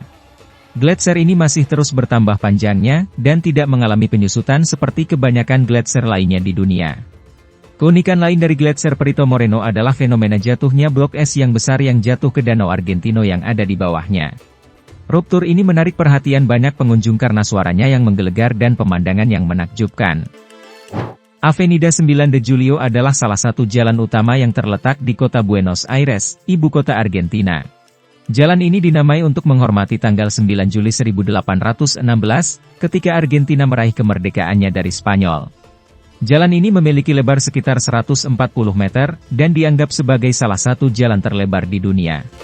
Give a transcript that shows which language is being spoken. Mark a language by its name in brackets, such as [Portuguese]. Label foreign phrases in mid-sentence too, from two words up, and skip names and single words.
[Indonesian] Gletser ini masih terus bertambah panjangnya, dan tidak mengalami penyusutan seperti kebanyakan gletser lainnya di dunia. Keunikan lain dari Gletser Perito Moreno adalah fenomena jatuhnya blok es yang besar yang jatuh ke Danau Argentino yang ada di bawahnya. Ruptur ini menarik perhatian banyak pengunjung karena suaranya yang menggelegar dan pemandangan yang menakjubkan. Avenida 9 de Julio adalah salah satu jalan utama yang terletak di kota Buenos Aires, ibu kota Argentina. Jalan ini dinamai untuk menghormati tanggal 9 Juli 1816, ketika Argentina meraih kemerdekaannya dari Spanyol. Jalan ini memiliki lebar sekitar 140 meter, dan dianggap sebagai salah satu jalan terlebar di dunia.